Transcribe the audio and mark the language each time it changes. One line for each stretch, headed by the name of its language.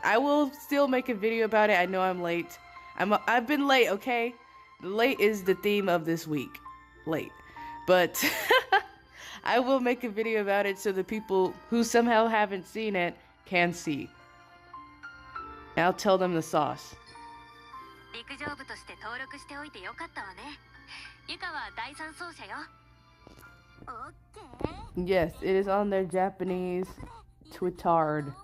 English: I will still make a video about it. I know I'm late. I've been late, okay? Late is the theme of this week. Late. But I will make a video about it so the people who somehow haven't seen it can see. And I'll tell them the sauce.
Japanese: 陸上部として登録しておいてよかったわね。ゆかは第3走者よ。オッケー。
English: Yes, it is on their Japanese Twitter.